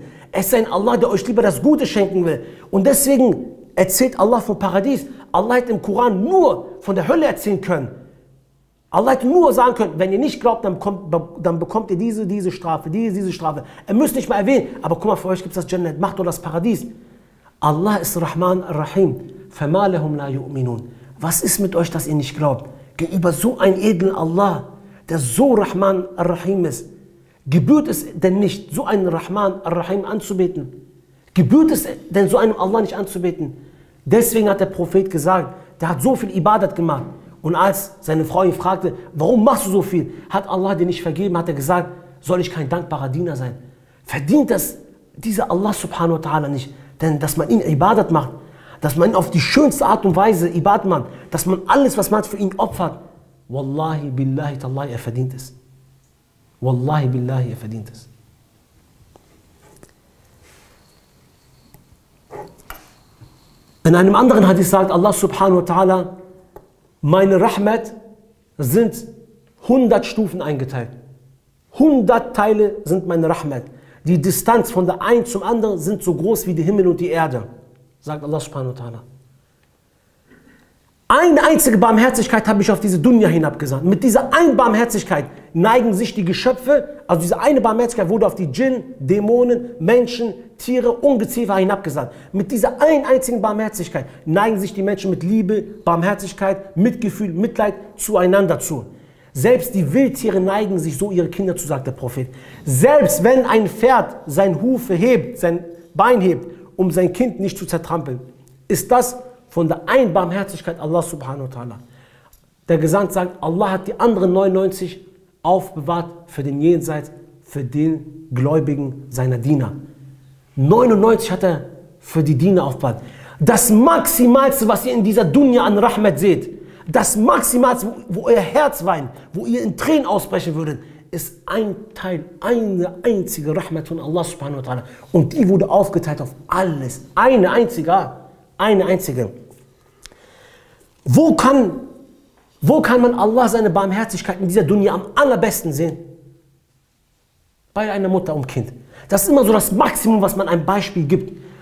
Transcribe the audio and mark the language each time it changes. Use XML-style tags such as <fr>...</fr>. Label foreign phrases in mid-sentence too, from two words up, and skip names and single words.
<de>Es ist ein Allah, der euch lieber das Gute schenken will. Und deswegen erzählt Allah vom Paradies. Allah hätte im Koran nur von der Hölle erzählen können. Allah hätte nur sagen können, wenn ihr nicht glaubt, dann bekommt ihr diese Strafe, diese Strafe. Er müsste nicht mal erwähnen, aber guck mal, für euch gibt es das Jannat, macht doch das Paradies.</de> <ar>Allah ist رحمن الرحيم. فَمَا لَهُمْ لَا يُؤْمِنُونَ.</ar> <de>Was ist mit euch, dass ihr nicht glaubt? Gegenüber so einem edlen Allah, der so</de> <ar>رحمن الرحيم</ar> <de>ist, gebührt es denn nicht, so einen</de> <ar>رحمن الرحيم</ar> <de>anzubeten? Gebührt es denn so einem Allah nicht anzubeten? Deswegen hat der Prophet gesagt, der hat so viel Ibadat gemacht. Und als seine Frau ihn fragte, warum machst du so viel? Hat Allah dir nicht vergeben? Hat er gesagt, soll ich kein dankbarer Diener sein? Verdient das dieser Allah</de> <ar>سبحانه وتعالى</ar> <de>nicht? Denn dass man ihn Ibadat macht, dass man ihn auf die schönste Art und Weise Ibadat macht, dass man alles, was man für ihn opfert,</de> <ar>والله بالله تالله,</ar> <de>er verdient es.</de> <ar>والله بالله,</ar> <de>er verdient es. In einem anderen Hadith sagt Allah</de> <ar>سبحانه وتعالى,</ar> <de>meine Rahmat sind 100 Stufen eingeteilt. 100 Teile sind meine Rahmat. Die Distanz von der einen zum anderen sind so groß wie der Himmel und die Erde, sagt Allah</de> <ar>سبحانه وتعالى.</ar> <de>Eine einzige Barmherzigkeit habe ich auf diese Dunya hinabgesandt. Mit dieser einen Barmherzigkeit neigen sich die Geschöpfe, also diese eine Barmherzigkeit wurde auf die Djinn, Dämonen, Menschen, Tiere, Ungeziefer hinabgesandt. Mit dieser einen einzigen Barmherzigkeit neigen sich die Menschen mit Liebe, Barmherzigkeit, Mitgefühl, Mitleid zueinander zu. Selbst die Wildtiere neigen sich so ihre Kinder zu, sagt der Prophet. Selbst wenn ein Pferd sein Hufe hebt, sein Bein hebt, um sein Kind nicht zu zertrampeln, ist das von der Einbarmherzigkeit Allah</de> <ar>سبحانه وتعالى.</ar> <de>Der Gesandte sagt, Allah hat die anderen 99 aufbewahrt für den Jenseits, für den Gläubigen seiner Diener. 99 hat er für die Diener aufbewahrt. Das Maximalste, was ihr in dieser Dunya an Rahmat seht, das Maximalste, wo euer Herz weint, wo ihr in Tränen ausbrechen würdet, ist ein Teil, eine einzige Rahmat von Allah</de> <ar>سبحانه وتعالى.</ar> <de>Und die wurde aufgeteilt auf alles. Eine einzige. Eine einzige. Wo kann man Allah seine Barmherzigkeit in dieser Dunya am allerbesten sehen? Bei einer Mutter und Kind. Das ist immer so das Maximum, was man einem Beispiel gibt.</de>